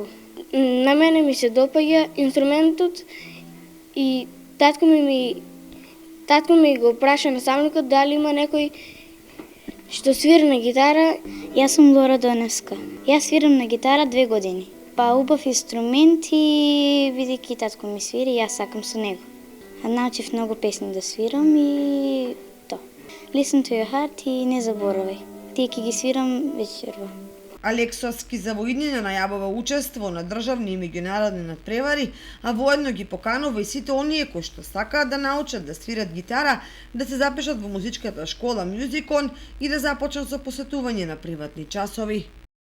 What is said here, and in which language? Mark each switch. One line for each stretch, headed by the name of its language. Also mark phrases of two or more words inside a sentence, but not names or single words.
Macedonian: На мене ми се допаѓа инструментот и татко ми го праша наставникот дали има некој што свири на гитара. Јас сум Лора Доневска. Јас свирам на гитара 2 години. Па убав инструмент и бидејќи татко ми свири, јас сакам со него. Научив многу песни да свирам и то.
English: Listen to your heart
Macedonian: и не заборавај. Тие ќе ги свирам вечерва. Алексовски за во иднина најавува учество на државни и меѓународни надпревари, а воедно ги поканува и сите оние кои што сакаат да научат да свират гитара, да се запишат во музичката школа Music On и да започнат со посетување на приватни часови.